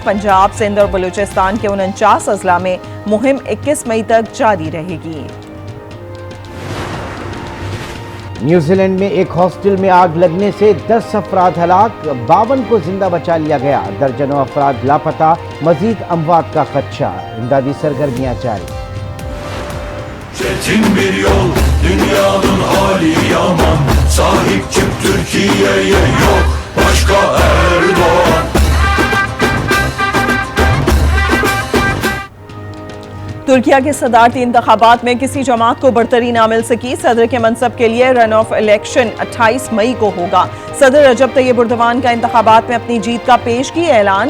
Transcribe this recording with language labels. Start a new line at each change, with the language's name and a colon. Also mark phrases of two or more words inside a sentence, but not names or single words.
Urdu: پنجاب، سندھ اور بلوچستان کے 49 اضلاع میں مہم 21 مئی تک جاری رہے گی. نیوزی لینڈ میں ایک ہاسٹل میں آگ لگنے سے 10 افراد ہلاک، 52 کو زندہ بچا لیا گیا. درجنوں افراد لاپتہ، مزید اموات کا خدشہ. امدادی سرگرمیاں جاری.
Turkish: Çetin bir yol, dünyanın hali yaman. Sahip çık Türkiye'ye, yok başka Erdoğan.
Urdu: ترکیہ کے صدارتی انتخابات میں کسی جماعت کو برتری نہ مل سکی. صدر کے منصب کے لیے
English: run off election
Urdu: 28 مئی کو ہوگا. صدر رجب طیب اردوان کا انتخابات میں اپنی جیت کا پیش کی اعلان.